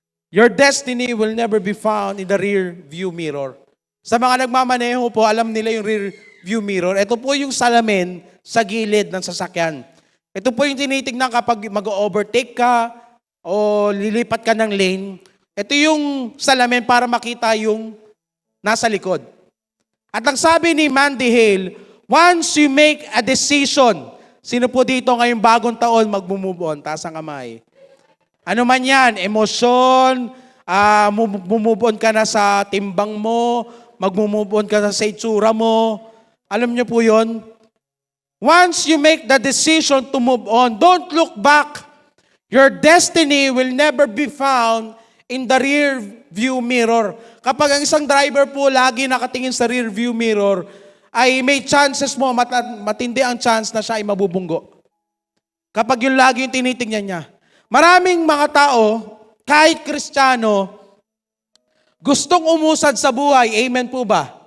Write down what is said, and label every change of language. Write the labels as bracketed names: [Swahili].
[English] Your destiny will never be found in the rear view mirror. [Filipino] Sa mga nagmamaneho po, alam nila yung rear view mirror. Ito po yung salamin sa gilid ng sasakyan. Ito po yung tinitignan kapag mag-overtake ka o lilipat ka ng lane. Ito yung salamin para makita yung nasa likod. At ang sabi ni Mandy Hale, [English] once you make a decision, [Filipino] sino po dito ngayong bagong taon mag-move on? Taas ang kamay. Ano man yan, emosyon, move on ka na sa timbang mo, mag-move on ka na sa itsura mo. Alam niyo po yon. [English] Once you make the decision to move on, don't look back. Your destiny will never be found in the rear view mirror. [Filipino] Kapag ang isang driver po lagi nakatingin sa rear view mirror, ay may chances mo, matindi ang chance na siya ay mabubunggo. Kapag yung lagi yung tinitingnan niya. Maraming mga tao, kahit Kristiyano, gustong umusad sa buhay. Amen po ba?